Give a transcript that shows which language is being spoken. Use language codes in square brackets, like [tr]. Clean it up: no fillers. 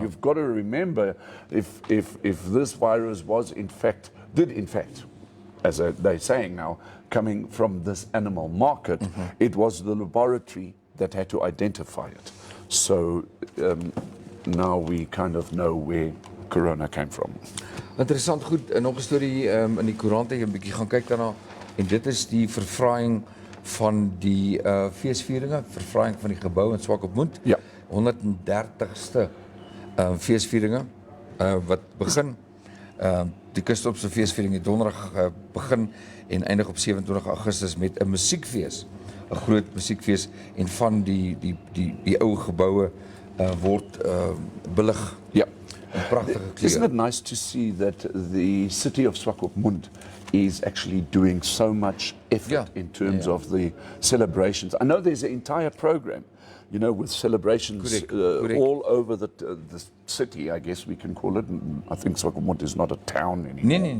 [en] you've got to remember, if this virus was did in fact, as they're saying now, coming from this animal market, it was the laboratory that had to identify it. So now we kind of know where corona came from. [af] Interessant, goed, en nog 'n storie in die koerant het jy 'n bietjie gaan kyk daarna en dit is die verfraaiing van die feesvieringe, verfraaiing van die gebou in Swakopmund. Ja. 130ste feesvieringe wat begin. Die kusdorpse feesviering het donderdag begin en eindig op 27 Augustus met 'n musiekfees. 'n Groot musiekfees en van die ou geboue word belig. [en] Yeah. [af] In pragtige [en] Isn't [af] kleure. [en] it nice to see that the city of Swakopmund is actually doing so much effort Yeah. in terms Yeah. of the celebrations? I know there's an entire program, you know, with celebrations Correct. all over the city, I guess we can call it. I think Swakopmund is not a town anymore.